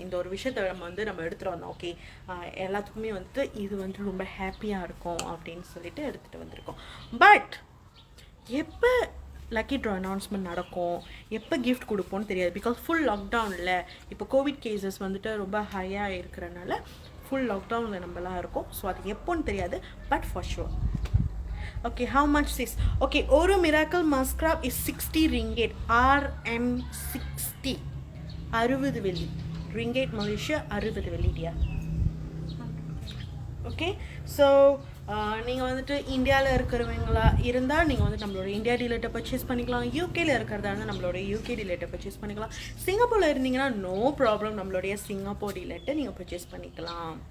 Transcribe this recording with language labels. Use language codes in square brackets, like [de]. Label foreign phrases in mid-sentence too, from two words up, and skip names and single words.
[ta] இந்த ஒரு விஷயத்தை நம்ம எடுத்துகிட்டு வந்தோம். ஓகே எல்லாத்துக்குமே வந்துட்டு இது வந்துட்டு ரொம்ப ஹாப்பியாக இருக்கும் அப்படின்னு சொல்லிட்டு எடுத்துகிட்டு வந்திருக்கோம். பட் எப்போ [en] lucky draw announcement [ta] நடக்கும், எப்போ கிஃப்ட் கொடுப்போம்னு தெரியாது. பிகாஸ் [en] full lockdownஇல் [ta] இப்போ [en] covid cases [ta] வந்துட்டு ரொம்ப ஹையாக இருக்கிறனால [en] full lockdownஇல் [ta] நம்மளாம் இருக்கும். ஸோ அது எப்போன்னு தெரியாது. [en] but for sure. okay how much is? ஓகே ஒரு miracle mascara is 60 ringgit. [ta] RM60 60 வெள்ளி. ரிங்கேட் மலேசியா 60 வெள்ளிடியா. ஓகே ஸோ நீங்கள் வந்துட்டு இந்தியாவில் இருக்கிறவங்களா இருந்தால் நீங்கள் வந்துட்டு நம்மளோட இந்தியா டீலர்ட்டை பர்ச்சேஸ் பண்ணிக்கலாம். யூகேயில் இருக்கிறதா இருந்தால் நம்மளோட யூகே டீலர்ட்டை பர்ச்சேஸ் பண்ணிக்கலாம். சிங்கப்பூரில் இருந்தீங்கன்னா [en] no problem, [ta] நம்மளுடைய சிங்கப்பூர் டீலர்ட்டை நீங்கள் பர்ச்சேஸ் பண்ணிக்கலாம்.